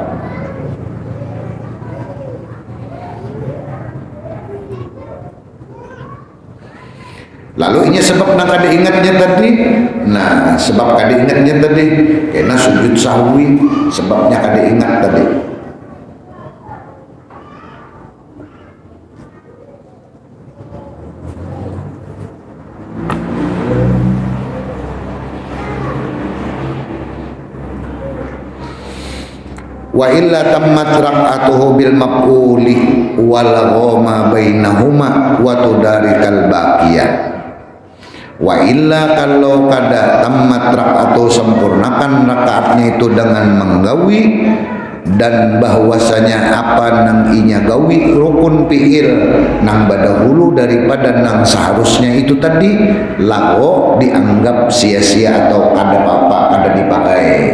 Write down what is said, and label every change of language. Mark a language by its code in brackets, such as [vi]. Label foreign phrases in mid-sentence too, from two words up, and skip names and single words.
[bjn] Lalu ini sebab nang kada ingatnya tadi, nah sebab kada ingatnya tadi kena sujud sahwi, sebabnya kada ingat tadi. [ar] وإلا تمت ركعته بالمقول والغما بينهما وتدارك الباقية. وإلا [bjn] kalau kada [ar] تمت ركعة, [bjn] sempurnakan rakaatnya itu dengan menggawi dan bahwasanya apa nang inya gawi rukun fi'il nang badahulu daripada nang seharusnya itu tadi, lago dianggap sia-sia atau kada apa-apa, kada dipakai.